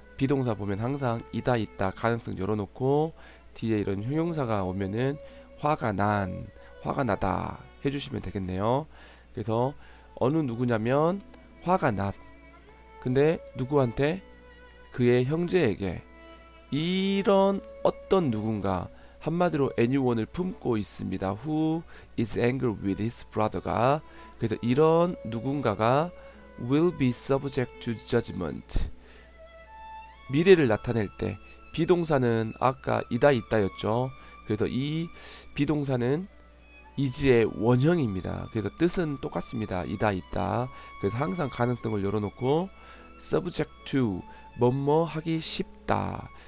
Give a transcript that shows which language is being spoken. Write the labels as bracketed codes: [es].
[ko] 비동사 보면 항상 이다 있다 가능성 열어놓고 뒤에 이런 형용사가 오면은 화가 나다 해주시면 되겠네요. 그래서 어느 누구냐면 화가 났. 근데 누구한테? 그의 형제에게. 이런 어떤 누군가, 한마디로 anyone을 품고 있습니다. [en] Who is angry with his brother가. [ko] 그래서 이런 누군가가 [en] will be subject to judgment. [ko] 미래를 나타낼 때 비동사는 아까 이다 있다였죠. 그래서 이 비동사는 is의 원형입니다. 그래서 뜻은 똑같습니다. 이다 있다. 그래서 항상 가능성을 열어놓고 [en] subject to [ko] 뭐뭐 하기 쉽다.